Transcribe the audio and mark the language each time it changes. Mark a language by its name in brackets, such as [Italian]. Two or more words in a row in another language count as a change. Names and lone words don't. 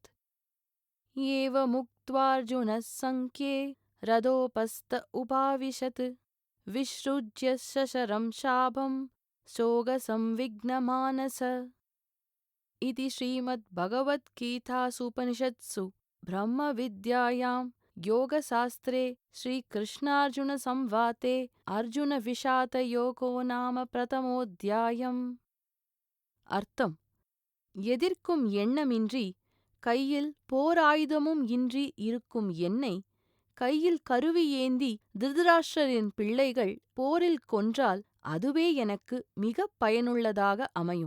[Sanskrit] एवमुक्त्वार्जुनः सङ्ख्ये रथोपस्थ उपाविशत् विसृज्य शशरं शापं शोकसंविघ्नमानस। इति श्रीमद्भगवद्गीतासूपनिषत्सु ब्रह्मविद्यायां योगशास्त्रे श्रीकृष्णार्जुनसंवादे अर्जुनविषादयोगो नाम प्रथमोऽध्यायम्. [Tamil] அர்த்தம்: எதிர்க்கும் எண்ணமின்றி கையில் போராயுதமும் இன்றி இருக்கும் என்னை கையில் கருவி ஏந்தி திருதராஷ்டிரரின் பிள்ளைகள் போரில் கொன்றால் அதுவே எனக்கு மிகப் பயனுள்ளதாக அமையும்.